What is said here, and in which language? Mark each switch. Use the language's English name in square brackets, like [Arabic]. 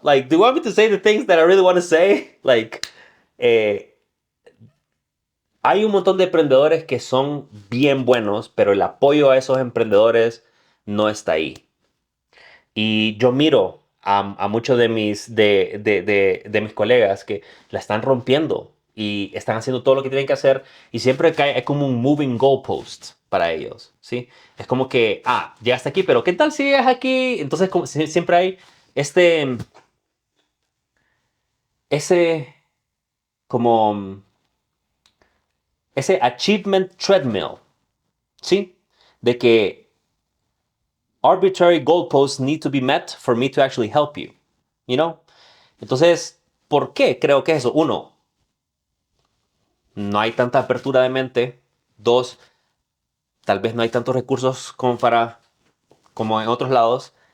[English] Like, do you want me to say the things that I really want to say? Like, [Spanish] eh, hay un montón de emprendedores que son bien buenos, pero el apoyo a esos emprendedores no está ahí. Y yo miro a muchos de mis colegas que la están rompiendo y están haciendo todo lo que tienen que hacer y siempre hay como un [English] moving goalpost [Spanish] para ellos, ¿sí? Es como que, ya está aquí, pero ¿qué tal si es aquí? Entonces siempre hay este, ese como ese [English] achievement treadmill, [Spanish] ¿sí? De que [English] arbitrary goalposts need to be met for me to actually help you, you know? [Spanish] Entonces, ¿por qué creo que eso? Uno, no hay tanta apertura de mente. Dos, tal vez no hay tantos recursos como en otros lados.